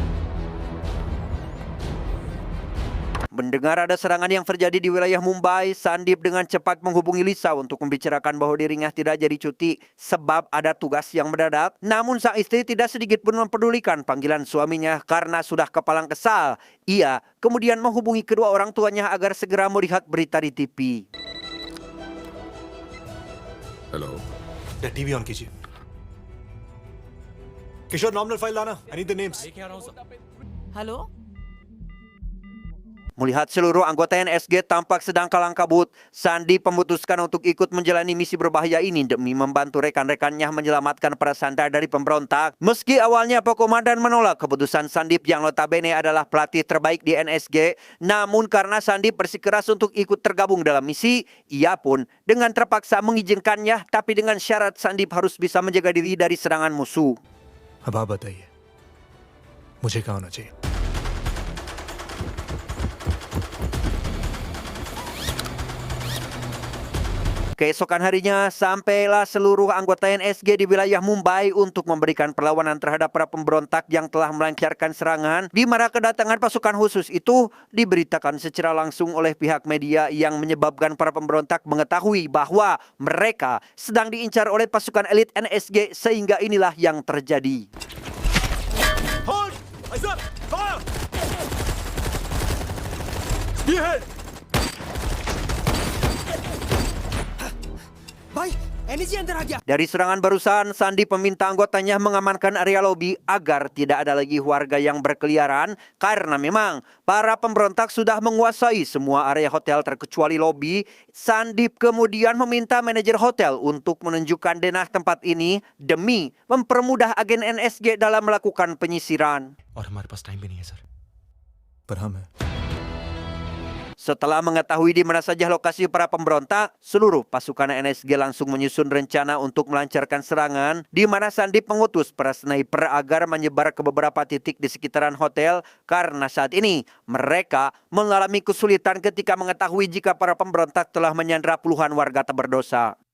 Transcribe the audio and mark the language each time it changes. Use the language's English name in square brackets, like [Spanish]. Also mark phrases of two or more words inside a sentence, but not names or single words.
[Indonesian] Mendengar ada serangan yang terjadi di wilayah Mumbai, Sandeep dengan cepat menghubungi Lisa untuk membicarakan bahwa dirinya tidak jadi cuti sebab ada tugas yang mendadak. Namun sang istri tidak sedikit pun mempedulikan panggilan suaminya karena sudah kepalang kesal. Ia kemudian menghubungi kedua orang tuanya agar segera melihat berita di TV. [Hindi] हेलो या टीवी ऑन कीजिए किशोर नॉमिनल फाइल लाना [English] I need the names [Hindi] हेलो [Indonesian] Melihat seluruh anggota NSG tampak sedang kalang kabut, Sandeep memutuskan untuk ikut menjalani misi berbahaya ini demi membantu rekan-rekannya menyelamatkan para sandera dari pemberontak. Meski awalnya Pak Komandan menolak keputusan Sandeep yang notabene adalah pelatih terbaik di NSG, namun karena Sandeep bersikeras untuk ikut tergabung dalam misi, ia pun dengan terpaksa mengizinkannya, tapi dengan syarat Sandeep harus bisa menjaga diri dari serangan musuh. [Hindi] अब आप बताइए मुझे क्या होना चाहिए [Indonesian] Keesokan harinya, sampailah seluruh anggota NSG di wilayah Mumbai untuk memberikan perlawanan terhadap para pemberontak yang telah melancarkan serangan, di mana kedatangan pasukan khusus itu diberitakan secara langsung oleh pihak media yang menyebabkan para pemberontak mengetahui bahwa mereka sedang diincar oleh pasukan elit NSG sehingga inilah yang terjadi. [English] Hold! Eyes up! Fire! Spearhead! [Indonesian] Dari serangan barusan, Sandeep meminta anggotanya mengamankan area lobi agar tidak ada lagi warga yang berkeliaran karena memang para pemberontak sudah menguasai semua area hotel terkecuali lobi. Sandeep kemudian meminta manajer hotel untuk menunjukkan denah tempat ini demi mempermudah agen NSG dalam melakukan penyisiran. [Hindi] और हमारे पास टाइम भी नहीं है सर पर हम हैं [Indonesian] Setelah mengetahui di mana saja lokasi para pemberontak, seluruh pasukan NSG langsung menyusun rencana untuk melancarkan serangan, di mana Sandeep mengutus para sniper agar menyebar ke beberapa titik di sekitaran hotel karena saat ini mereka mengalami kesulitan ketika mengetahui jika para pemberontak telah menyandra puluhan warga tak berdosa.